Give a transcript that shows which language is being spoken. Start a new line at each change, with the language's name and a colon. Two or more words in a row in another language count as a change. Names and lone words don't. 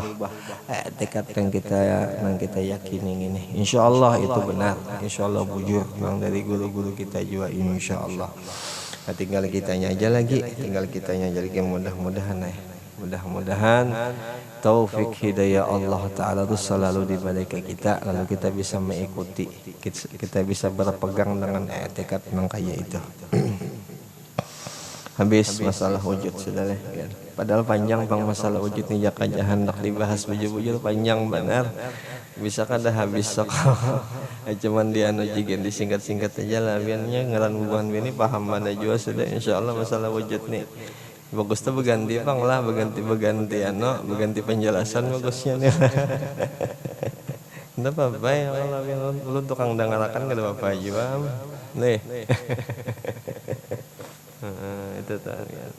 Indonesian: Tekad yang kita yakini ini. Insyaallah itu benar.
Banjar: Insyaallah bujur nang dari guru-guru kita juga insyaallah.
Indonesian: Nah, tinggal kitanya aja lagi, mudah-mudahan taufik hidayah
Arabic: الله تعالى
Indonesian: itu selalu diberi ke kita, lalu kita bisa mengikuti, kita bisa berpegang dengan tekad yang kayak itu.
Banjar: Habis masalah wujud sudah lah kan. Padahal panjang bang masalah wujud nih, jaka hendak dibahas bujur-bujur panjang benar. Bisa kada habis sok. Cuman dia jigen disingkat-singkat aja lah, biarnya ngaran bukan ini paham mana juga sudah insyaallah masalah wujud nih. Bagus tuh berganti bang lah, berganti penjelasan bagusnya nih.
Indonesian: Tidak apa-apa ya Allah, lu tukang dengarakan gak ada apa-apa juga nih. Itu tadi.